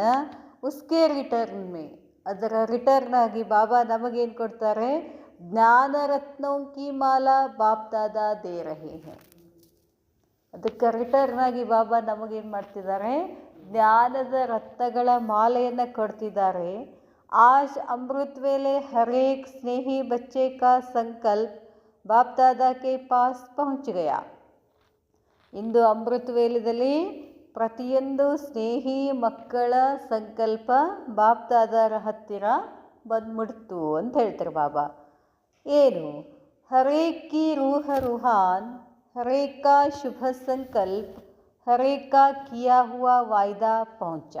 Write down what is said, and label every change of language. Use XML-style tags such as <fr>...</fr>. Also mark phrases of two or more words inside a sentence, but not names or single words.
<hi>उसके रिटर्न में,</hi> <kn>ಅದರ ರಿಟರ್ನ್ ಆಗಿ ಬಾಬಾ ನಮಗೇನು ಕೊಡ್ತಾರೆ?</kn> <hi>ज्ञान रत्नोंकी माला बाप दादा दे रहे हैं.</hi> <kn>ಅದಕ್ಕೆ ರಿಟರ್ನ್ ಆಗಿ ಬಾಬಾ ನಮಗೇನು ಮಾಡ್ತಿದ್ದಾರೆ? ಜ್ಞಾನದ ರತ್ನಗಳ ಮಾಲೆಯನ್ನು ಕೊಡ್ತಿದ್ದಾರೆ.</kn> <hi>आज अमृत वेले हर एक स्नेही बच्चे का संकल्प बाप दादा के पास पहुंच गया.</hi> <kn>ಇಂದು ಅಮೃತ ವೇಲದಲ್ಲಿ ಪ್ರತಿಯೊಂದು ಸ್ನೇಹಿ ಮಕ್ಕಳ ಸಂಕಲ್ಪ ಬಾಪ್ ದಾದಾರ ಹತ್ತಿರ ಬಂದ್ಬಿಡ್ತು ಅಂತ ಹೇಳ್ತಾರೆ ಬಾಬಾ. ಏನು?</kn> <hi>हरेक की रूह रूहान, हरेक का शुभ संकल्प, हरेक का किया हुआ वायदा पहुंचा.</hi>